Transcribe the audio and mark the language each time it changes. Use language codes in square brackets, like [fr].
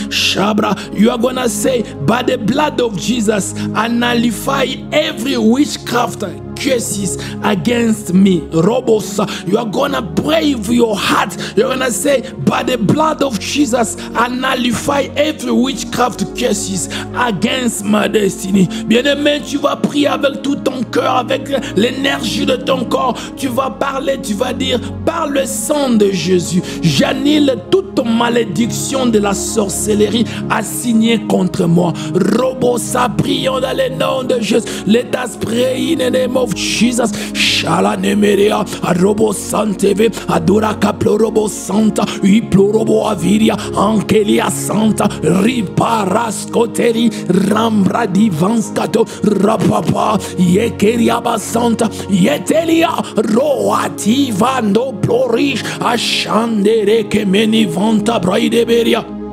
[en] Shabra, you are gonna say, by the blood of Jesus, I nullify every witchcraft curses against me. Robosa, you are gonna pray with your heart. You're gonna say, by the blood of Jesus, I nullify every witchcraft curses against my destiny. [fr] Bien-aimé, tu vas prier avec tout ton cœur, avec l'énergie de ton corps. Tu vas parler, tu vas dire, par le sang de Jésus, j'annule toute toute malédiction de la sorcellerie assignée contre moi. Robo sa prions dans le nom de Jésus. [en] Let us pray in the name of Jesus. Shala nemeria, robo santeve, adora caplorobo santa, iplorobo aviria, ankelia santa, riparascoteri, rambra divanskato, rapapa, yekeriaba santa, yetelia, roativa no plorish, ashandere que menivanta braideberia.